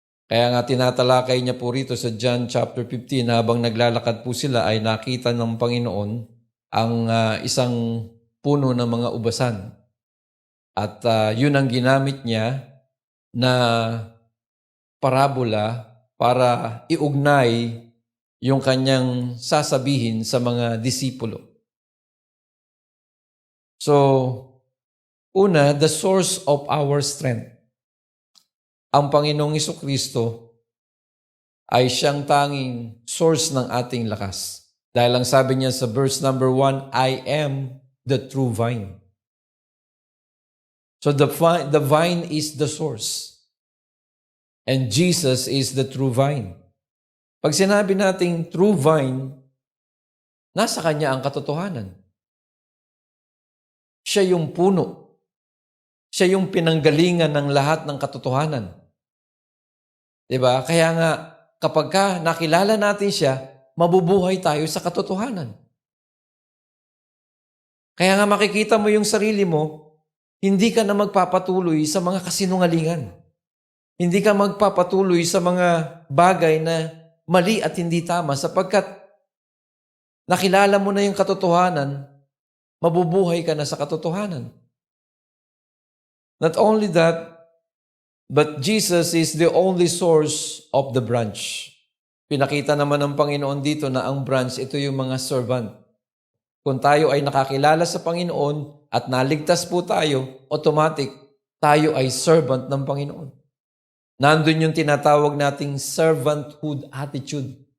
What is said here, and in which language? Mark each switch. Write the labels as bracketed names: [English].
[Filipino] Kaya nga tinatalakay niya po rito sa John chapter 15, habang naglalakad po sila ay nakita ng Panginoon ang isang puno ng mga ubasan. At yun ang ginamit niya na parabola para iugnay yung kanyang sasabihin sa mga disipulo. [English] So, una, the source of our strength. [Filipino] Ang Panginoong Hesukristo ay siyang tanging source ng ating lakas. Dahil ang sabi niya sa [English] verse number 1, I am the true vine. So the vine is the source. And Jesus is the true vine. [Filipino] Pag sinabi nating true vine, nasa Kanya ang katotohanan. Siya yung puno. Siya yung pinanggalingan ng lahat ng katotohanan. Diba? Kaya nga, kapag nakilala natin siya, mabubuhay tayo sa katotohanan. Kaya nga makikita mo yung sarili mo, hindi ka na magpapatuloy sa mga kasinungalingan. Hindi ka magpapatuloy sa mga bagay na mali at hindi tama sapagkat nakilala mo na yung katotohanan, mabubuhay ka na sa katotohanan. [English] Not only that, but Jesus is the only source of the branch. [Filipino] Pinakita naman ng Panginoon dito na ang branch, ito yung mga servant. Kung tayo ay nakakilala sa Panginoon at naligtas po tayo, automatic, tayo ay servant ng Panginoon. Nandun yung tinatawag nating servanthood attitude.